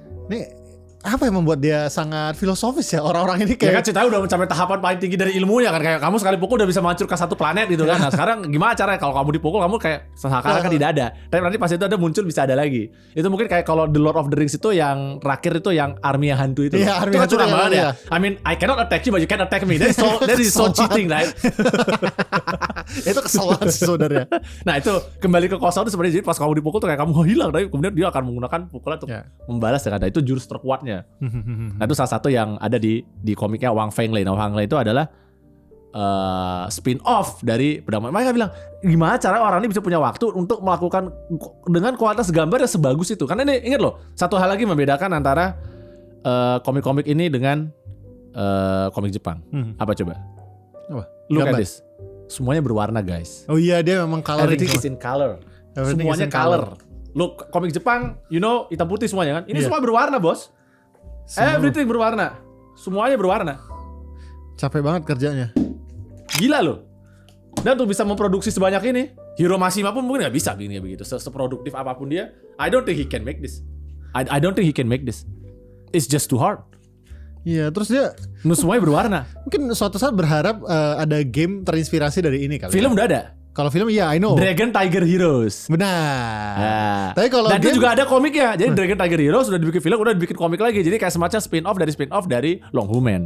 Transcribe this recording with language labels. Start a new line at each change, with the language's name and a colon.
Indonesian: Nih apa yang membuat dia sangat filosofis ya orang-orang ini kayak? Ya kan ceritanya udah mencapai tahapan paling tinggi dari ilmunya kan, kayak kamu sekali pukul udah bisa menghancurkan satu planet gitu kan. Nah sekarang gimana caranya kalau kamu dipukul kamu kayak seakan-akan tidak ada, tapi nanti pas itu ada muncul bisa ada lagi. Itu mungkin kayak kalau The Lord of the Rings itu yang terakhir itu yang army yang hantu itu. Iya, army hantu banget ya.
English: I mean I cannot attack you but you can attack me. That is so cheating right?
Indonesian: Itu kesel banget sebenarnya. Nah itu kembali ke kosong itu sebenarnya jadi pas kamu dipukul tuh kayak kamu hilang, tapi kemudian dia akan menggunakan pukulan untuk membalas dengan itu jurus terkuatnya. Nah itu salah satu yang ada di komiknya Wang Fenglei. Nah Wang Fenglei itu adalah spin-off dari Pedang. Mereka bilang gimana cara orang ini bisa punya waktu untuk melakukan dengan kualitas gambar yang sebagus itu. Karena ini ingat loh, satu hal lagi membedakan antara komik-komik ini dengan komik Jepang. Apa coba?
English: Look at this.
Indonesian: Semuanya berwarna guys. Oh iya, dia memang coloring.
English: Everything is in color. Semuanya color.
Indonesian: Look, komik Jepang,
English: you know,
Indonesian: hitam putih semuanya kan. Ini semua berwarna bos. Everything berwarna. Semuanya berwarna. Capek banget kerjanya. Gila loh. Dan untuk bisa memproduksi sebanyak ini, Hiro Mashima pun mungkin gak bisa begini ya begitu. Seproduktif apapun dia,
English: I don't think he can make this. I don't think he can make this. It's just too hard.
Indonesian: Iya, terus dia semuanya berwarna. Mungkin suatu saat berharap ada game terinspirasi dari ini kali. Film udah ada. Kalau film iya,
English: I know.
Indonesian: Dragon Tiger Heroes. Benar. Nah. Tapi kalau dan itu juga ada komiknya. Jadi Dragon Tiger Heroes sudah dibikin film, udah dibikin komik lagi. Jadi kayak semacam spin-off dari Long Human.